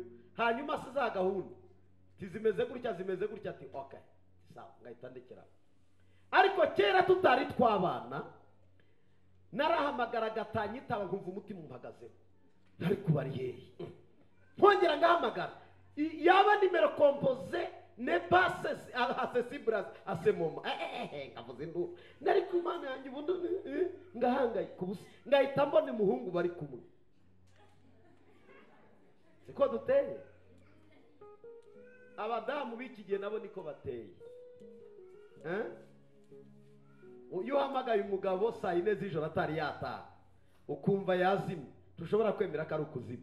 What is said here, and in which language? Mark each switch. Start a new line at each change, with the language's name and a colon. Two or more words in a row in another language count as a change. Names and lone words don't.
Kinyarwanda: Hanyuma se za gahunda tizimeze gutya zimeze gutya, ati okay sawa, ngahita ndekera. Ariko kera tutari twabana narahamagara gatanyitaba nkumva umutima umpagazeho. Ariko bari hehe? Nkongera ngahamagara, yaba nimero
French: composé ne pas accessible à ce moment.
Kinyarwanda: Ngavuze induru. Nari ku Imana yanjye ubundi ngahangayika ubusa, ngahita mbona umuhungu bari kumwe. Siko duteye. Abadamu b'iki gihe nabo niko bateye. Iyo uhamagaye umugabo saa 4 z'ijoro atari yataha, ukumva yazimye, tushobora kwemera ko ari ukuzima.